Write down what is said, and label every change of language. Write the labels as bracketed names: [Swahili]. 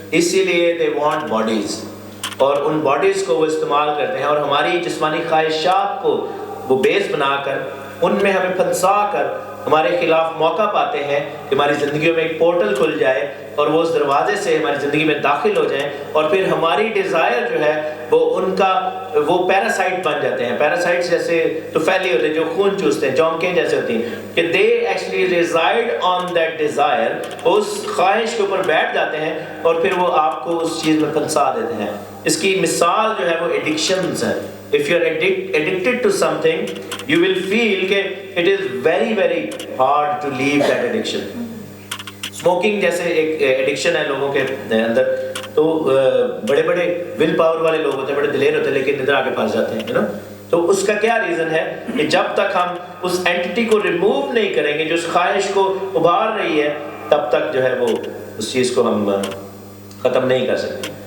[Urdu] اسی لیے [English] they want bodies، [Urdu] اور ان باڈیز کو وہ استعمال کرتے ہیں اور ہماری جسمانی خواہشات کو وہ بیس بنا کر ان میں ہمیں پھنسا کر ہمارے خلاف موقع پاتے ہیں کہ ہماری زندگیوں میں ایک پورٹل کھل جائے اور وہ اس دروازے سے ہماری زندگی میں داخل ہو جائیں، اور پھر ہماری ڈیزائر جو ہے وہ ان کا وہ پیراسائٹ بن جاتے ہیں. پیراسائٹس جیسے طفیلی ہوتے ہیں جو خون چوستے ہیں، جونکیں جیسے ہوتی ہیں، کہ [English] they actually reside on that desire, [Urdu] اس خواہش کے اوپر بیٹھ جاتے ہیں اور پھر وہ آپ کو اس چیز میں پھنسا دیتے ہیں اس کی مثال جو ہے وہ ایڈکشنز ہے. [English] If you are addicted to something, you will feel کہ it is very very hard to leave that addiction. [Urdu] Smoking جیسے ایک ایڈکشن ہے لوگوں کے اندر, تو بڑے بڑے ول پاور والے لوگ ہوتے ہیں, بڑے دلیر ہوتے ہیں, لیکن ادھر آگے پھنس جاتے ہیں, تو اس کا کیا ریزن ہے کہ جب تک ہم اس اینٹی کو ریموو نہیں کریں گے جو اس خواہش کو ابھار رہی ہے, تب تک جو ہے وہ اس چیز کو ہم ختم نہیں کر سکتے.